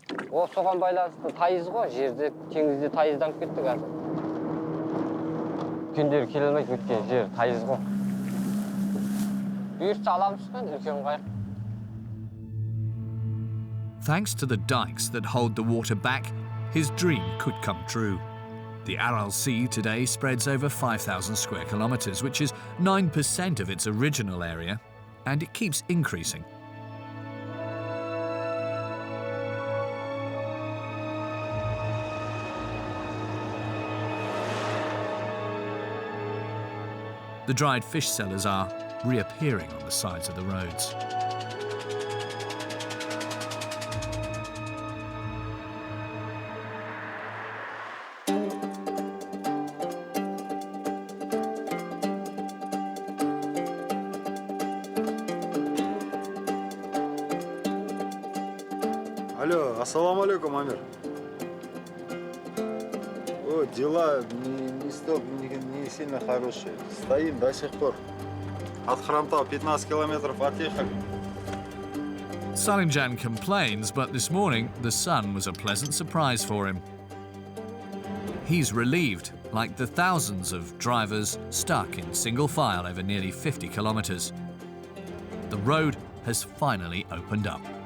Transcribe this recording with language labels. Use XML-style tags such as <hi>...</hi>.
<kk>О, соған байланысты тайыз ғой, жерде, теңізде тайызданып кетті қазір. Күндері келе алмайды, өткен жер тайыз ғой. Бұйыртса аламыз ғой, үлкен қайық.</kk> <en>Thanks to the dikes that hold the water back, his dream could come true. The Aral Sea today spreads over 5,000 square kilometers, which is 9% of its original area, and it keeps increasing. The dried fish sellers are reappearing on the sides of the roads.</en> <ru>Алло, ассаламу алейкум, Амир. О, дела не сильно хорошие. Стоим до сих пор. От Храмтау 15 километров отъехали.</ru> <en>Salimjan complains, but this morning the sun was a pleasant surprise for him. He's relieved, like the thousands of drivers stuck in single file over nearly 50 kilometers. The road has finally opened up.</en>